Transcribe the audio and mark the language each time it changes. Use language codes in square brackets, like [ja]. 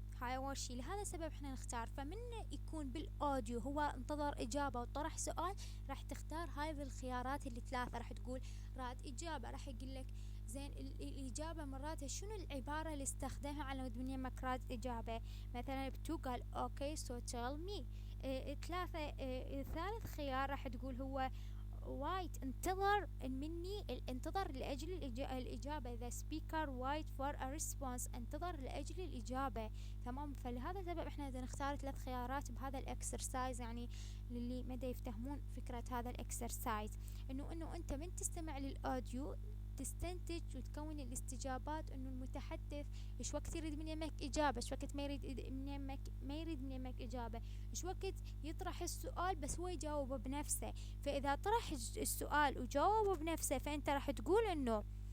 [ar] هاي أول شي، لهذا السبب إحنا نختار. فمن يكون بالأوديو هو انتظر إجابة وطرح سؤال، راح تختار هاي الخيارات اللي 3، راح تقول راد إجابة، راح يقول لك زين الإجابة مرات شنو العبارة اللي استخدمها على مود من يمك راد إجابة. مثلا بتو قال [en] Okay so tell me. [ar] 3 ثالث خيار راح تقول هو وايت، انتظر مني، انتظر لأجل الإجابة. [en] the speaker wait for a response، [ar] انتظر لأجل الإجابة. تمام، فلهذا السبب احنا بدنا نختار 3 خيارات بهذا الاكسرسايز. يعني للي ما يفتهمون فكرة هذا الاكسرسايز، انه انت من تستمع للأوديو تستنتج وتكون الاستجابات، انه المتحدث ايش وقت يريد من يمك اجابه، ايش وقت ما يريد من يمك اجابه، ايش وقت يطرح السؤال بس هو يجاوبه بنفسه. فاذا طرح السؤال وجاوبه بنفسه، فانت راح تقول انه